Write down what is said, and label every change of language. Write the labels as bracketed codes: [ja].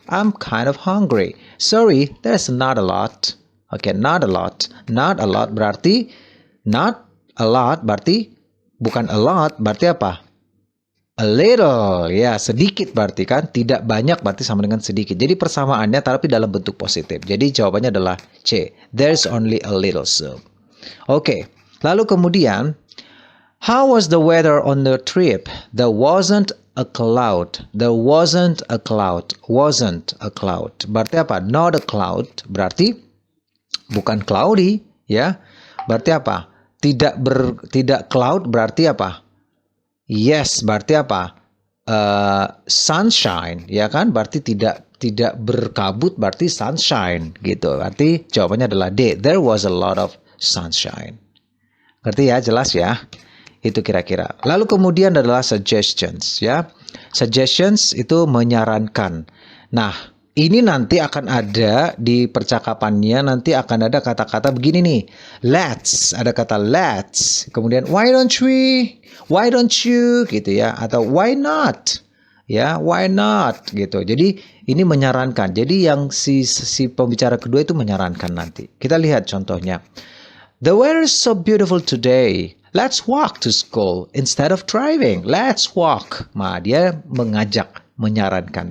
[en] I'm kind of hungry. Sorry, there's not a lot. Oke, not a lot. Not a lot [id] berarti [en] not a lot [id] berarti bukan [en] a lot [id] berarti apa? [en] A little, [id] ya sedikit berarti kan, tidak banyak berarti sama dengan sedikit. Jadi persamaannya tapi dalam bentuk positif. Jadi jawabannya adalah C. [en] There's only a little soup. [id] Oke, lalu kemudian, [en] how was the weather on the trip? There wasn't a cloud. There wasn't a cloud. Wasn't a cloud. [id] Berarti apa? [en] Not a cloud. [id] Berarti bukan cloudy, ya. Berarti apa? Tidak cloud berarti apa? [en] Yes, [id] berarti apa? Sunshine, ya kan? Berarti tidak berkabut, berarti sunshine, gitu. Berarti jawabannya adalah D. [en] There was a lot of sunshine. [id] Ngerti ya? Jelas ya? Itu kira-kira. Lalu kemudian adalah suggestions, ya. Suggestions itu menyarankan. Nah, ini nanti akan ada di percakapannya, nanti akan ada kata-kata begini nih. [en] Let's, [id] ada kata [en] let's. [id] Kemudian [en] why don't you, [id] gitu ya. Atau [en] why not, [id] Ya, [en] why not [id] gitu. Jadi ini menyarankan. Jadi yang si pembicara kedua itu menyarankan nanti. Kita lihat contohnya. [en] The weather is so beautiful today. Let's walk to school instead of driving. Let's walk. [id] Nah, dia mengajak, menyarankan.